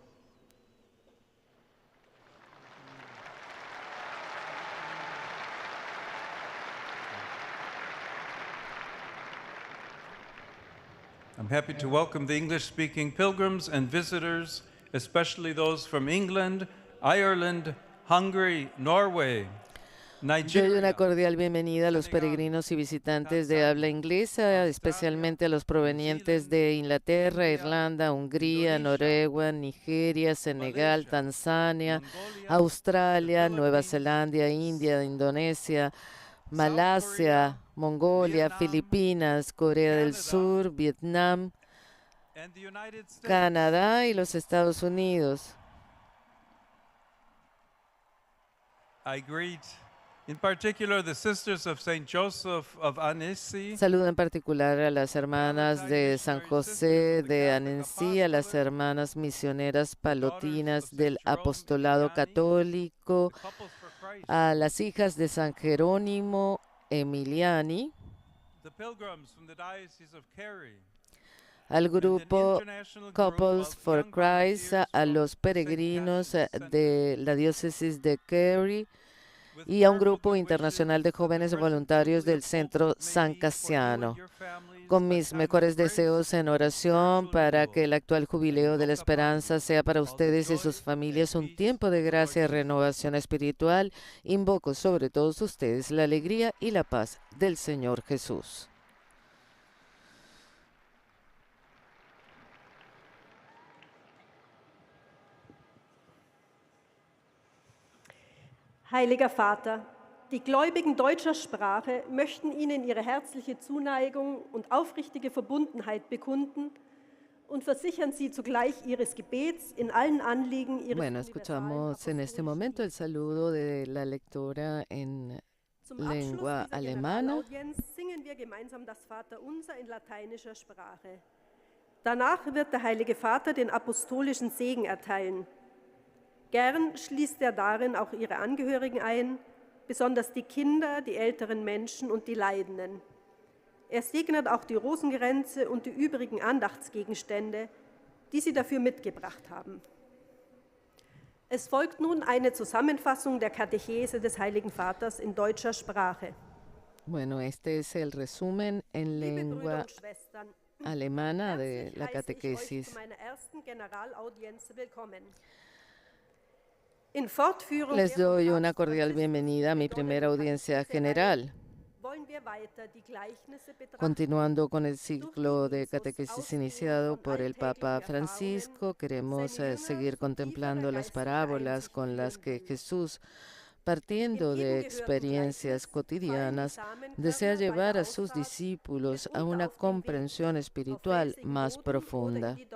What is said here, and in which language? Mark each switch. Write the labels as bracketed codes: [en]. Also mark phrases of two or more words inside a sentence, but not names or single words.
[en] I'm happy to welcome the English-speaking pilgrims and visitors, especially those from England, Ireland, Hungary, Norway, [es] Doy una Nigeria, cordial bienvenida a los peregrinos y visitantes de habla inglesa, especialmente a los provenientes de Inglaterra, Irlanda, Hungría, Noruega, Nigeria, Senegal, Tanzania, Australia, Nueva Zelanda, India, Indonesia, Malasia, Mongolia, Filipinas, Corea del Sur, Vietnam, [en] and the United States. [es] Canadá y los Estados Unidos. [en] I greet in particular the Sisters of St. Joseph of Annecy, [es] Saludo en particular a las hermanas de San José de Annecy, a las hermanas misioneras palotinas del Apostolado Católico, Couples for Christ, a las hijas de San Jerónimo Emiliani, [en] the pilgrims from the Diocese of Kerry, [es] al [en] and an [es] grupo [en] international group Couples of for young Christ, volunteers [es] a [en] from [es] los [en] St. [es] peregrinos [en] Catherine's Center, [es] de la diócesis de Kerry [en] with [es] y a un [en] heartfelt [es] grupo [en] good [es] internacional [en] wishes [es] de [en] to the [es] jóvenes [en] present [es] voluntarios [en] Jubilee [es] del [en] of Hope [es] Centro [en] may [es] San [en] be for you [es] Casiano. [en] and your families [es] Con [en] a [es] mis [en] time [es] mejores [en] of grace, [es] deseos en oración para que el actual jubileo de la esperanza sea para [en] all the [es] ustedes y [en] joy [es] sus [en] and [es] familias un [en] peace [es] tiempo de [en] of our [es] gracia y [en] Lord Jesus [es] renovación espiritual. Invoco sobre todos ustedes la alegría y la paz del Señor Jesús. [de] Heiliger Vater, die Gläubigen deutscher Sprache möchten Ihnen ihre herzliche Zuneigung und aufrichtige Verbundenheit bekunden und versichern Sie zugleich Ihres Gebets in allen Anliegen Ihres [es] Bueno, [de] universalen [es] escuchamos en este [de] apostolischen [es] momento el saludo de la lectora en [de] Zum Abschluss [es] lengua [de] dieser [es] alemana. [de] Generalaudienz singen wir gemeinsam das Vaterunser in lateinischer Sprache. Danach wird der Heilige Vater den apostolischen Segen erteilen. Gern schließt er darin auch ihre Angehörigen ein, besonders die Kinder, die älteren Menschen und die Leidenden. Er segnet auch die Rosenkränze und die übrigen Andachtsgegenstände, die sie dafür mitgebracht haben. Es folgt nun eine Zusammenfassung der Katechese des Heiligen Vaters in deutscher Sprache. [es] Bueno, este es el resumen en [de] Liebe Brüder [es] lengua [de] und Schwestern, [es] alemana de [de] herzlich [es] la [de] heiße ich euch [es] catequesis. [de] zu meiner ersten Generalaudienz willkommen. In Fortführung [es] Les [de] der von [es] doy una [de] Papst [es] cordial [de] Franziskus [es] bienvenida a mi [de] begonnenen [es] primera audiencia [de] Katechese-Reihe [es] general. [de] wollen wir weiter die Gleichnisse betrachten. [es] Continuando con el ciclo de catequesis iniciado por el Papa Francisco, queremos seguir contemplando las parábolas con las que Jesús, partiendo de experiencias cotidianas, desea llevar a sus discípulos a una comprensión espiritual más profunda.